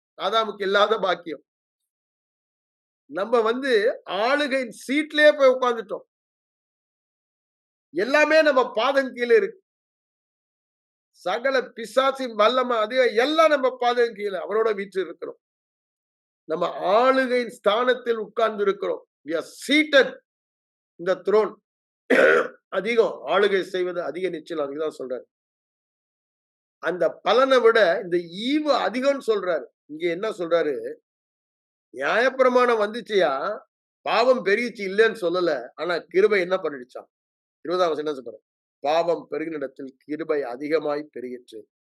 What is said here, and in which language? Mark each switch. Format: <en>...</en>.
<ta>ஆதாமுக்கு இல்லாத பாக்கியம். நம்ம ஆளுகையின் சீட்லயே போய் உட்கார்ந்துட்டோம். எல்லாமே நம்ம பாதம் கீழே இருக்கு. சகல பிசாசின் வல்லமை அதிக எல்லாம் நம்ம பாதம் கீழே அவரோட வீட்டு இருக்கிறோம். நம்ம ஆளுகையின் ஸ்தானத்தில் உட்கார்ந்து இருக்கிறோம்.</ta> <en>We are seated in the throne.</en> <ta>அதிகம் ஆளுகை செய்வது அதிக நிச்சயம், அதுதான் சொல்றாரு. அந்த பலனை விட இந்த ஈவு அதிகம்னு சொல்றாரு. இங்க என்ன சொல்றாரு? நியாயப்பிரமாணம் வந்துச்சுயா, பாவம் பெருகிச்சு இல்லன்னு சொல்லல. ஆனா கிருபை என்ன பண்ணிடுச்சாம்? 20ஆம் வசனம் என்ன சொல்றாரு? பாவம் பெருகின இடத்தில் கிருபை அதிகமாய் பெருகிற்று.</ta>